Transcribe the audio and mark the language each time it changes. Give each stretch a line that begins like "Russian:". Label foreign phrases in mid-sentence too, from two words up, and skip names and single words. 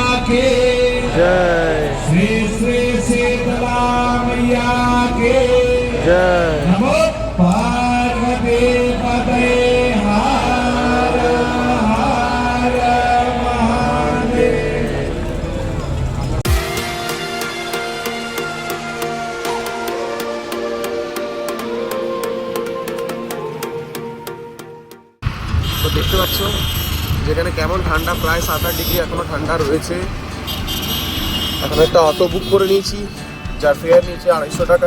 Hindi: के जय श्री श्री शीतला मैया के जय नमो पार्वती पते हर हर महादेव।
Bangla: তো দেখতে পাচ্ছ যেখানে কেমন ঠান্ডা, প্রায় 7-8 ডিগ্রি এখনো ঠান্ডা রয়েছে। এখন একটা অটো বুক করে নিয়েছি, যার ফেয়ার নিয়েছে 250 টাকা।